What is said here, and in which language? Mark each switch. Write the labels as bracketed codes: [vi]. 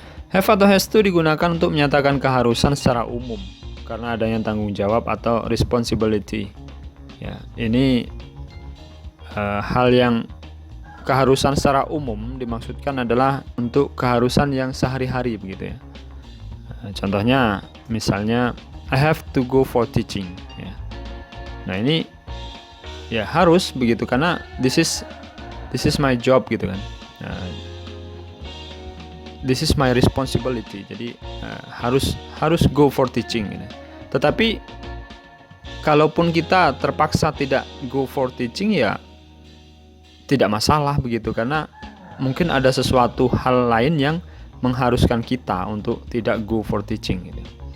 [en] Have [id] atau [en] has to [id] digunakan untuk menyatakan keharusan secara umum karena adanya tanggung jawab atau responsibility. Ya, ini hal yang keharusan secara umum dimaksudkan adalah untuk keharusan yang sehari-hari begitu ya. Contohnya misalnya, [en] I have to go for teaching. [id] Ya. Nah ini ya harus begitu karena [en] this is my job [id] gitu kan. [en] This is my responsibility. [id] Jadi harus [en] go for teaching. [id] Gitu. Tetapi kalaupun kita terpaksa tidak [en] go for teaching [id] ya tidak masalah begitu karena mungkin ada sesuatu hal lain yang mengharuskan kita untuk tidak go for teaching. Gitu.